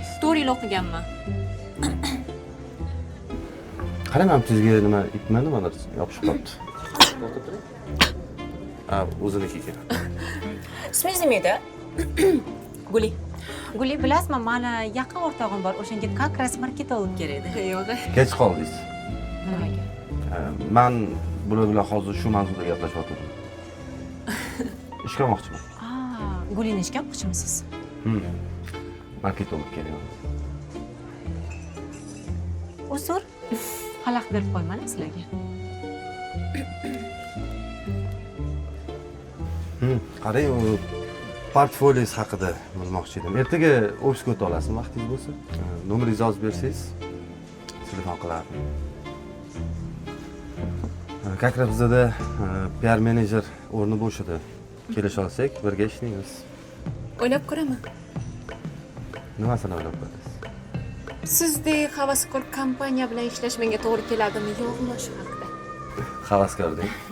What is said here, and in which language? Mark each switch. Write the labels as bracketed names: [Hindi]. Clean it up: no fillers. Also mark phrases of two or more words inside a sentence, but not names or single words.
[Uzbek] 4 yil o'qiganman. Qarayman, sizga nima ipmi nimadir yopishib qolibdi. Ha, o'ziniki ekan. Ismingiz nima edi? Guli. Guli, bilasizmi, mani yaqin o'rtog'im bor. O'shanga [Russian] как раз [Uzbek] marketolog kerak edi. Yo'q. Kech qoldingiz. Nimaga? Men bular bilan hozir shu mavzuda gaplashyapman. Ishga olmoqchiman. Gulini ishga olmoqchimisiz? Marketolog kerak. Uzr. Xalaqit berib qo'yman sizlarga. Qarang, u portfoliyos haqida bilmoqchi edim. Ertaga ofisga o'ta olasizmi, vaqtingiz bo'lsa? Nomeringizni yozib bersangiz, telefon qilardim. [Russian] Как раз [Uzbek] bizda PR menejer o'rni bo'sh edi. Kelisha olsak, birga ishlaymiz. O'ylab ko'raman. Nimasini o'ylab ko'rasiz? Sizdek havaskor kompaniya bilan ishlash menga to'g'ri keladimi, yo'qmi shu haqida? Havaskor deng.